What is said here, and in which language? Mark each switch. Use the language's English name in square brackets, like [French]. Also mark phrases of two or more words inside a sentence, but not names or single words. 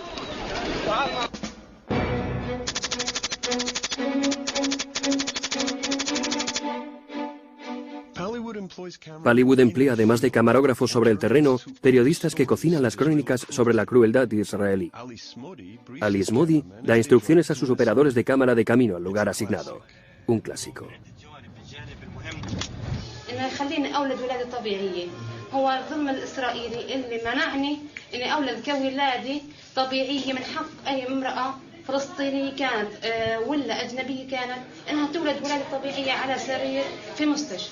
[Spanish] Pallywood emplea, además de camarógrafos sobre el terreno, periodistas que cocinan las crónicas sobre la crueldad israelí. Ali Smodi da instrucciones a sus operadores de cámara de camino al lugar asignado. Un clásico. [Arabic] هو الظلم الإسرائيلي اللي منعني إني أولد كولادي طبيعية من حق أي امرأة فلسطينية كانت ولا أجنبية كانت إنها تولد ولادة طبيعية على سرير في مستشفى.